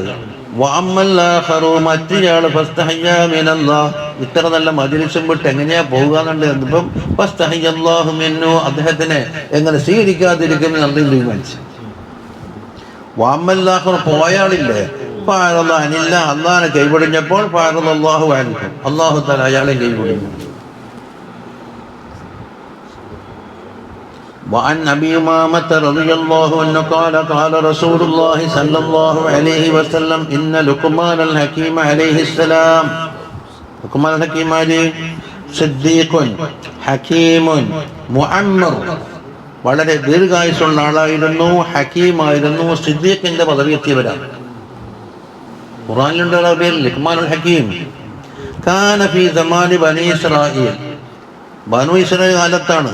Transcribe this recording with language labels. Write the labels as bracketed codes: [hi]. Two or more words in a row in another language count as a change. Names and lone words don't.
[ar] وأما الآخر, [ml] മറ്റേയാൾ [ar] فاستحيا من الله, [ml] ഇത്ര നല്ല മജ്ലിസും വിട്ട് എങ്ങനെയാ പോകുകയെന്നുണ്ട്. എന്നിപ്പം [ar] فاستحيا الله منه, [ml] അദ്ദേഹത്തിനെ എങ്ങനെ സ്വീകരിക്കാതിരിക്കുമെന്ന് നമ്മൾ തീരുമാനിച്ചു. [ar] وأما الآخر, [ml] പോയാളില്ലേ, ഫഅറദനില്ല, അല്ലാഹനെ കൈവടിഞ്ഞപ്പോൾ [ar] فأعرض الله عنه, الله تعالى [ml] അയാളെ കൈവടിഞ്ഞു. [ar] وعن أبي أمامة رضي الله عنه قال قال رسول الله صلى الله عليه وسلم إن لقمان الحكيم عليه السلام, لقمان الحكيم صديق حكيم [ml] മുഅമ്മർ, വളരെ ദീർഘായുസ്സുള്ള ആളായിരുന്നു, ഹക്കീമായിരുന്നു, സിദ്ദീഖിന്റെ പദവി എത്തിയവരാണ്. ഖുർആനിലുണ്ട് ആ പേര് ലുഖ്മാനുൽ ഹക്കീം. [ar] كان في زمان بني إسرائيل, [ml] ബനു ഇസ്രായേൽ കാലത്താണ്.